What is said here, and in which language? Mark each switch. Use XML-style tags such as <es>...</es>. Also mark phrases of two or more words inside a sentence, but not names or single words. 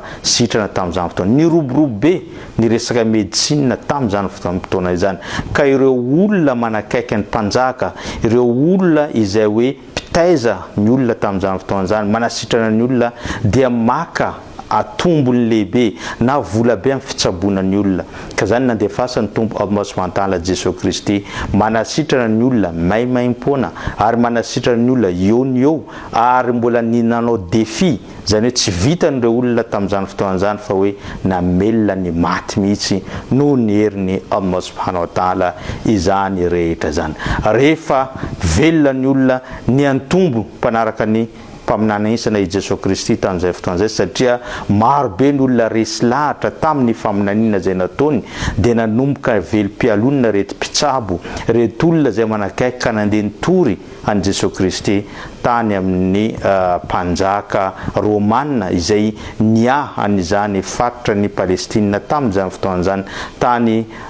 <mg>sitrana tamin'izany fotoana ny roborobe niresaka medicine tamin'izany fotoana izany ka ireo olona manakaiky ny mpanjaka ireo olona izay hoe taiza ny olona tamin'izany fotoana zany manasitrana ny olona dia maka atombony lehibe na vola be amin'ny fitsabonan'ny olona ka zany nandefasany tompo</mg> <ar>الله سبحانه وتعالى</ar> <mg>Jesosy Kristy manasitrana ny olona maimaim-poana ary manasitrana ny olona eo ny eo ary mbola ninanao défi zany hoe tsy vitan'ireo olona tamin'izany fotoana zany fa hoe namelona ny maty mihitsy noho ny herin'ny</mg> <ar>الله سبحانه وتعالى</ar> <mg>izany rehetra zany rehefa velona ny olona ny antombo mpanaraka ny mpaminana Isa na Jesosy Kristy tamin'izay fotoana zay satria maro be ny olona resy lahatra tamin'ny faminaniana zay nataony dia nanomboka velom-pialonana rety mpitsabo rety olona zay manakaiky ka nandeha nitory an Jesosy Kristy tany amin'ny mpanjaka Romanina izay nia an'izany faritra ny Palestina tamin'izany fotoana zany tany</mg>